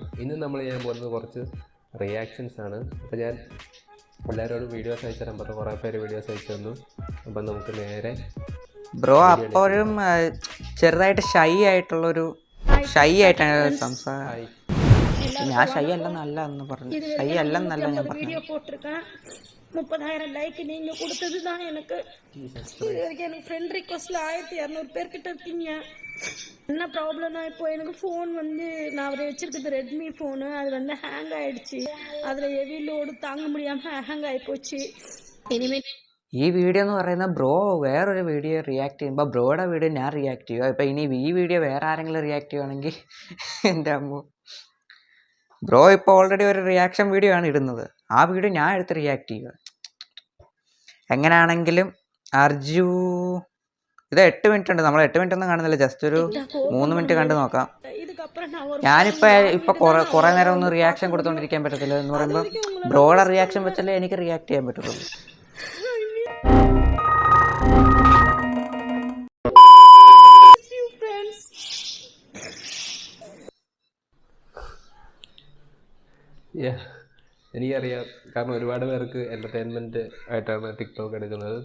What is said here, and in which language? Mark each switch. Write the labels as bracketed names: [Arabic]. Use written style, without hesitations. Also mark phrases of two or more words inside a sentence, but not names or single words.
[Malayalam] ഇന്ന് നമ്മൾ ചെയ്യാൻ പോകുന്നത് കുറച്ച് റിയാക്ഷൻസ് ആണ്. അപ്പോൾ ഞാൻ എല്ലാവരോടും വീഡിയോസ് അയച്ചു തരാൻ പറഞ്ഞു. കുറേ പേര് വീഡിയോസ് അയച്ചു തന്നു. അപ്പം നമുക്ക് നേരെ ബ്രോ അപ്പോഴും ചെറുതായിട്ട് ഷൈ ആയിട്ടാണ് സംസാരം. ഞാൻ ഷൈ അല്ലെന്നല്ല എന്ന് പറഞ്ഞു. ഷൈ അല്ലെന്നല്ല ഞാൻ പറഞ്ഞു. [Tamil] 30,000 லைக் நீங்க கொடுத்தது தான் எனக்கு. எனக்கு [English] friend requestல [Tamil] 1200 பேர் கிட்ட இருக்கீங்க. என்ன ப்ராப்ளம்னா, இப்போ எனக்கு ஃபோன் நான் வச்சிருக்கிறது ரெட்மி ஃபோனு. அது ஹேங் ஆயிடுச்சு. அதில் [English] heavy load [Tamil] தாங்க முடியாமல் ஹேங் ஆகி போச்சு. [Malayalam] ഇനിമേ ഈ വീഡിയോ എന്ന് പറയുന്നത് ബ്രോ വേറൊരു [English] video react [Malayalam] ചെയ്യുമ്പോൾ ബ്രോയുടെ വീഡിയോ ഞാൻ റിയാക്ട് ചെയ്യുക. ഇപ്പം ഇനി ഈ വീഡിയോ വേറെ ആരെങ്കിലും റിയാക്ട് ചെയ്യുകയാണെങ്കിൽ എൻ്റെ അമ്മ, ബ്രോ ഇപ്പോൾ ഓൾറെഡി ഒരു [English] reaction video [Malayalam] ആണ് ഇടുന്നത്, ആ വീഡിയോ ഞാൻ എടുത്ത് റിയാക്ട് ചെയ്യുക. എങ്ങനെയാണെങ്കിലും ഇത് 8 മിനിറ്റ് ഉണ്ട്, നമ്മൾ 8 മിനിറ്റ് ഒന്നും കാണുന്നില്ല, ജസ്റ്റ് ഒരു 3 മിനിറ്റ് കണ്ടു നോക്കാം. [Tamil] இதுக்கப்புறம் நான் ஒரு [Malayalam] ഞാനിപ്പോൾ കുറേ നേരം ഒന്നും റിയാക്ഷൻ കൊടുത്തോണ്ടിരിക്കാൻ പറ്റത്തില്ല. എന്ന് പറയുമ്പോൾ ബ്രോയുടെ റിയാക്ഷൻ വെച്ചല്ലേ എനിക്ക് റിയാക്ട് ചെയ്യാൻ പറ്റുള്ളൂ. friends. എനിക്കറിയാം, കാരണം ഒരുപാട് പേർക്ക് എൻ്റർടൈൻമെൻറ്റ് ആയിട്ടാണ് ടിക്ടോക്ക് എടുക്കുന്നത്.